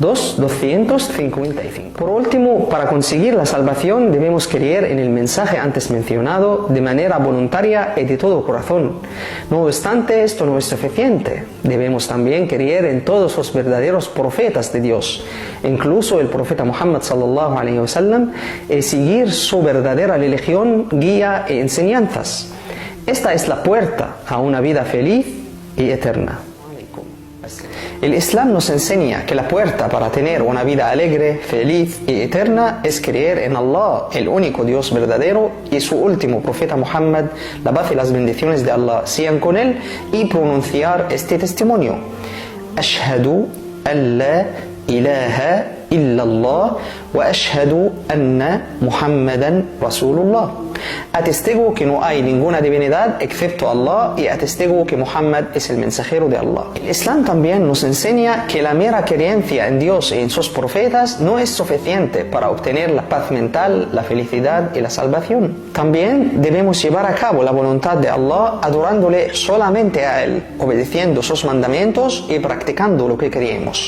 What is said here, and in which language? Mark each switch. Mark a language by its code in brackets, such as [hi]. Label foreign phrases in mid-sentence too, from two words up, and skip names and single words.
[es] 255. Por último, para conseguir la salvación debemos creer en el mensaje antes mencionado de manera voluntaria y de todo corazón. No obstante, esto no es suficiente. Debemos también creer en todos los verdaderos profetas de Dios, incluso el profeta Muhammad [ar] صلى الله عليه وسلم, [es] y seguir su verdadera religión, guía e enseñanzas. Esta es la puerta a una vida feliz y eterna. El Islam nos enseña que la puerta para tener una vida alegre, feliz y eterna es creer en Allah, el único Dios verdadero, y su último profeta Muhammad, la paz y las bendiciones de Allah sean con él, y pronunciar este testimonio: [ar] أشهد أن لا إله إلا الله وأشهد أن محمدا رسول الله. [es] atestiguo que no hay ninguna divinidad excepto Allah y atestiguo que Muhammad es el mensajero de Allah. El Islam también nos enseña que la mera creencia en Dios y en sus profetas no es suficiente para obtener la paz mental, la felicidad y la salvación. También debemos llevar a cabo la voluntad de Allah adorándole solamente a Él, obedeciendo sus mandamientos y practicando lo que creemos.